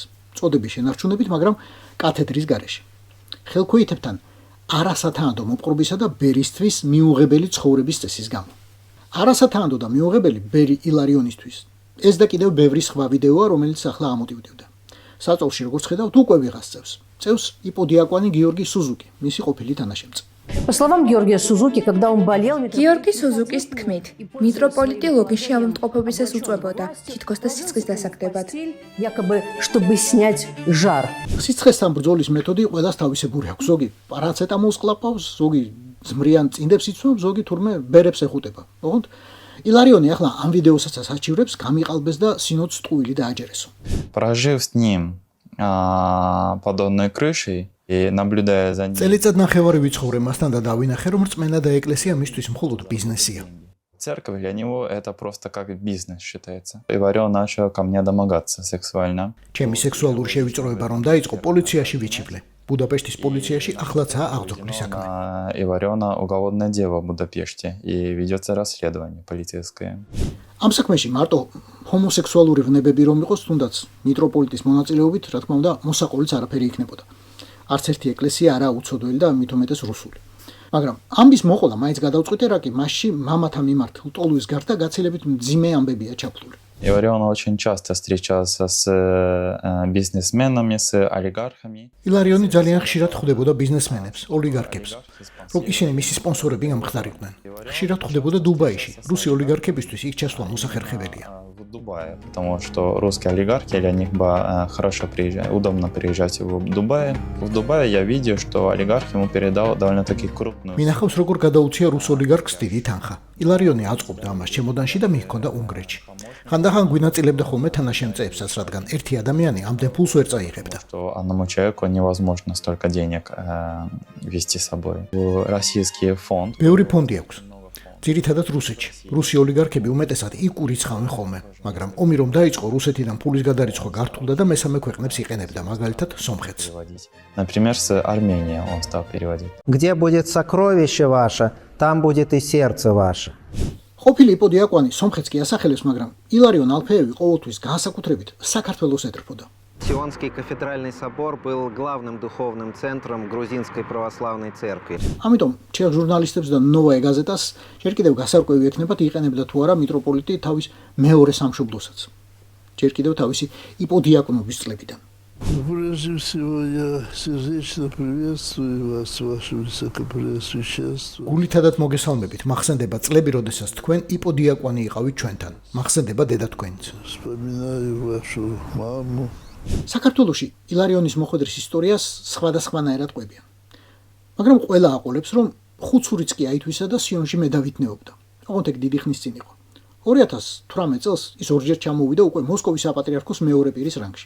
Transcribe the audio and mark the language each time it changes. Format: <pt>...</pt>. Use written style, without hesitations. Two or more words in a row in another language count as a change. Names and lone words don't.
<ka>წოდების შენარჩუნებით, მაგრამ კათედრის გარეშე. ხელქვეითებთან არასათანადო მოპყრობისა და ბერისთვის მიუღებელი ცხოვრების წესის გამო. არასათანადო და მიუღებელი ბერი ილარიონისთვის. ეს და კიდევ ბევრი სხვა ვიდეოა, რომელიც ახლა ამოტივდივდა. საწოლში როგორც ხედავთ, უკვე ვიღას წევს. წევს იპოდიაკვანი გიორგი სუზუკი, მისი ყოფილი თანაშემწე.</ka> <ru>По словам Георгия Сузуки, когда он болел,</ru> <ka>გიორგი სუზუკის თქმით, მიტროპოლიტი ლოგიში ავადმყოფობისას უწვებოდა, თითქოს და სიცხის დასაგდებად.</ka> <ru>якобы, чтобы снять жар.</ru> <ka>სიცხესთან ბრძოლის მეთოდი ყველას თავისებური აქვს. ზოგი პარაცეტამოლს კლაპავს, зоგი ზმრიან წინდებს იცნობს, зоგი თურმე ბერებს ეხუტება. ოღონდ ილარიონი ახლა ამ ვიდეოსაც საჩივრებს გამიყალბეს და სინოდს ტყუილი დააჯერესო.</ka> <ru>Прожив с ним под одной крышей и наблюдая за ним.</ru> <ka>წელიწად ნახევარი ვიცხოვრე მასთან და დავინახე, რომ რწმენა და ეკლესია მისთვის მხოლოდ ბიზნესია.</ka> <ru>Церковь для него это просто как бизнес считается. Иварён начал ко мне домогаться сексуально.</ru> <ka>ჩემი სექსუალური შევიწროება რომ დაიწყო, პოლიციაში ვიჩივლე. ბუდაპეშტის პოლიციაში ახლაცაა აღძრული საქმე.</ka> <ru>Иварёна уголовное дело в Будапеште и ведется расследование полицейское.</ru> <ka>ამ საქმეში მარტო ჰომოსექსუალური ვნებები რომ იყოს, თუნდაც მიტროპოლიტის მონაწილეობით, რა თქმა უნდა, მოსაყოლიც არაფერი იქნებოდა. არც ერთი ეკლესია არაა უცოდველი და მით უმეტეს რუსული. მაგრამ ამბის მოყოლა მაინც გადავწყვიტე, რა კი მასში მამათა მიმართ ლტოლვის გარდა გაცილებით მძიმე ამბებია ჩაფლული.</ka> <ru>Иварён очень часто встречался с бизнесменами, с олигархами.</ru> <ka>ილარიონი ძალიან ხშირად ხვდებოდა ბიზნესმენებს, ოლიგარქებს, რომ ისინი მისი სპონსორები გამხდარიყვნენ. ხშირად ხვდებოდა დუბაიში. რუსი ოლიგარქებისთვის იქ ჩასვლა მოსახერხებელია.</ka> <ru>В Дубае, потому что русские олигархи для них хорошо приезжать, удобно приезжать в Дубае. В Дубае я видел, что олигарх ему передал довольно-таки крупную.</ru> <ka>მინახავს როგორ გადაუცია რუს ოლიგარქს დიდი თანხა. ილარიონი აწყობდა ამას ჩემოდანში და მიჰქონდა უნგრეთში. ხანდახან გვინაწილებდა ხოლმე თანაშემწეებსაც, რადგან ერთი ადამიანი ამდენ ფულს ვერ წაიღებდა.</ka> <ru>Что одному человеку невозможно столько денег вести с собой. Российский фонд.</ru> <ka>ბევრი ფონდი აქვს. ძირითადად რუსეთში. რუსი ოლიგარქები უმეტესად იქ ურიცხავენ ხოლმე, მაგრამ ომი რომ დაიწყო, რუსეთიდან ფულის გადარიცხვა გართულდა და მესამე ქვეყნებს იყენებდა, მაგალითად სომხეთს.</ka> <ru>Например, с Армении он стал переводить. Где будет сокровище ваше, там будет и сердце ваше.</ru> <ka>ყოფილი იპოდიაკვანი სომხეთს კი ასახელებს, მაგრამ ილარიონ ალფეევი ყოველთვის განსაკუთრებით საქართველოს ეთრფოდა.</ka> <ru>Сионский кафедральный собор был главным духовным центром грузинской православной церкви.</ru> <ka>ამიტომ ჩეხ ჟურნალისტებს და ნოვაე გაზეტას ჯერ კიდევ გასარკვევი ექნებათ იყენებდა თუ არა მიტროპოლიტი თავის მეორე სამშობლოსაც. ჯერ კიდევ თავისი იპოდიაკნობის წლებიდან.</ka> <ru>Прежде всего я сердечно приветствую вас, ваше высокопреосвященство.</ru> <ka>გულითადად მოგესალმებით, მახსენდება წლები, როდესაც თქვენ იპოდიაკვანი იყავით ჩვენთან. მახსენდება დედა თქვენც.</ka> <ru>Вспоминаю вашу маму.</ru> <ka>საქართველოში ილარიონის მოხვედრის ისტორიას სხვადასხვანაირად ყვებიან. მაგრამ ყველა აყოლებს, რომ ხუცურიც კი აითვისა და სიონში მედავითნეობდა. ოღონდ ეგ დიდი ხნის წინ იყო. 2018 წელს ის ორჯერ ჩამოვიდა უკვე მოსკოვის საპატრიარქოს მეორე პირის რანგში.</ka>